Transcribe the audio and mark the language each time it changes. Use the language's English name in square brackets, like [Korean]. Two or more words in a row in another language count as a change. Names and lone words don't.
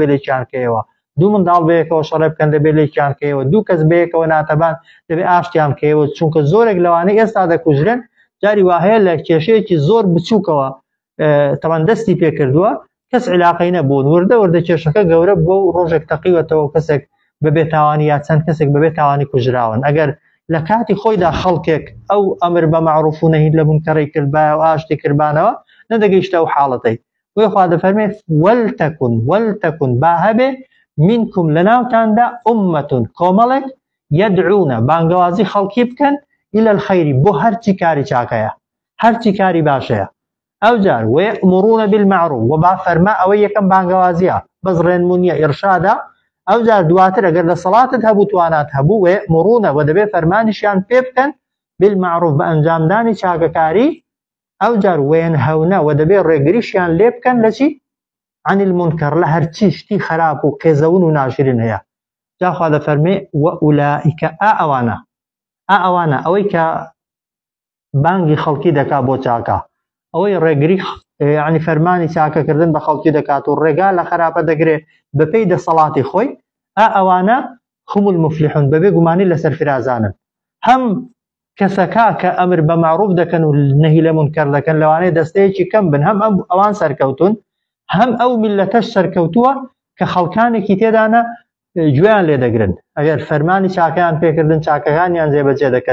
[Central Kurdish] لێکیان کەیەوە دوو منداڵ بەیەکەوە شەڕێ بکەن دەبێ لێکیان کەیەوە دوو کەس بەیەکەوە ناتەبان دەبێ ئاشتیان کەیەوە چونکە زۆرێک لەوانەی ئێستا دەکوژرێن جاری وا هەیە لە کێشەیەکی زۆر بچووکەوە تەمان دەستی پێکردووە کەس عیلاقەی نەبوون وردە کێشەکە گەورە بۆ ڕۆژێک تەقیوەتەوە کەسێک بەبێ تاوانی یا چەند کەسێک بەبێ تاوانی کوژراون ئەگەر لە کاتی خۆیدا خەڵکێک ئەو ئەمر بە معروف و نەهی لە منکەڕی کردبایە و ئاشتی کردبانەوە نەدەگەیشتە ئەو حاڵەتەی بۆیە خوا دەفەرمێت ولتكن با هەبێ منكم لەناوتاندا ئومەتون کۆمەڵێک يدعون بانگەوازی خەڵکی بکەن [Arabic] إلى الخير [Central Kurdish] بۆ هەرچی کاری چاکەیە هەرچی کاری باشەیە ئەوجار [Arabic] ويأمرون بالمعروف [Central Kurdish] و با فەرما ئەوەی یەکەم بانگەوازیە بەس ڕێنمونیە ئیرشادا ئەوجار دواتر ئەگەر لە سەڵاتت هەبوو توانات هەبوو ويأمرون و دەبێ فەرمانیشیان پێ بکەن بالمعروف بە ئەنجامدانی چاکەکاری ئەوجار وينهون و دەبێ ڕێگریشیان لێ بکەن لە چی [Arabic] عن المنكر [Central Kurdish] لە هەرچی شتی خراپ و قێزەون و ناشرین هەیە جاخوا دەفەرمێ وأولئك ئەوانە ئەوەی کە بانگی خەڵکی دەکا بۆ چاکە ئەوەی ڕێگری یعنی فەرمانی چاکەکردن بە خەڵکی دەکات و ڕێگا لە خراپە دەگرێ بەپێی دەسەڵاتی خۆی ئەوانە [Arabic] هم المفلحون [Central Kurdish] بەبێ گومانی لەسەر فرازانن هەم کەسەکە کە ئەمر بە معروف دەکەن و نەهی لە منکەر دەکەن لەوانەیە دەستەیەکی کەم بن هەم ئەوان سەرکەوتون هەم ئەو میلەتەش سەرکەوتووە کە خەڵکانێکی تێدانە گوێیان لێ دەگرن ئەگەر فەرمانی چاکەیان پێکردن چاکەکانیان جێبەجێ دەکەن